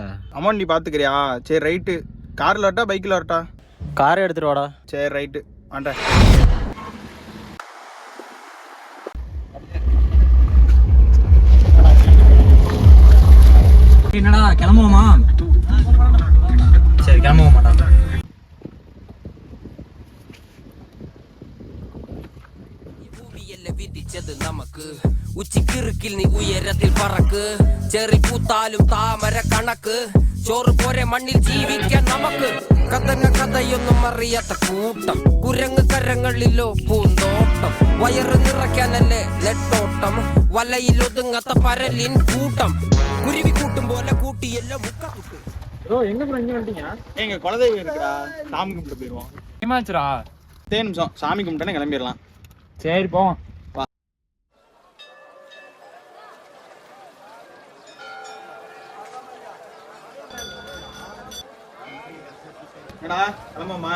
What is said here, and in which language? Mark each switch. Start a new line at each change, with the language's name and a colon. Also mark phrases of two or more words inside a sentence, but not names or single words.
Tamil: அமௌண்ட் நீ பார்த்துக்கிறியா? சரி ரைட்டு. காரில் வரட்டா பைக்கில் வரட்டா? காரை எடுத்துகிட்டு வாடா. சரி ரைட்டு வாண்டேன். என்னடா கிளம்புவோமா? சரி கிளம்புவோம் மாட்டா.
Malayalam: വിധിച്ചത് നമുക്ക് ഉച്ചിക്കിറുക്കിൽ നീ ഉയരത്തിൽ പറക്ക് ചെറി പൂത്താലും താമര കണക്ക് ചോറ് പോരെ മണ്ണിൽ ജീവിക്കാൻ നമുക്ക് കഥന കഥയൊന്നും അറിയാത്ത കൂട്ടം കുരങ്ങ് കരങ്ങളിലോ പൂന്തോട്ടം വയറ് നിറയ്ക്കാനല്ലേ നെട്ടോട്ടം വലയിൽ ഒതുങ്ങാത്ത പരലിൻ കൂട്ടം കുരുവി കൂട്ടും പോലെ കൂട്ടിയെല്ലാം മുക്കത്തുക്ക്.
Tamil: ப்ரோ எங்க ப்ரோ இங்க வந்துட்டீங்க? எங்கள் குலதெய்வம் இருக்குடா, சாமி கும்பிட்டு போயிடுவோம். ஏமாச்சுடா. 10 நிமிஷம் சாமி கும்பிட்டேன்னு கிளம்பிடலாம். சரி போவோம். என்னடா கிளம்புமா?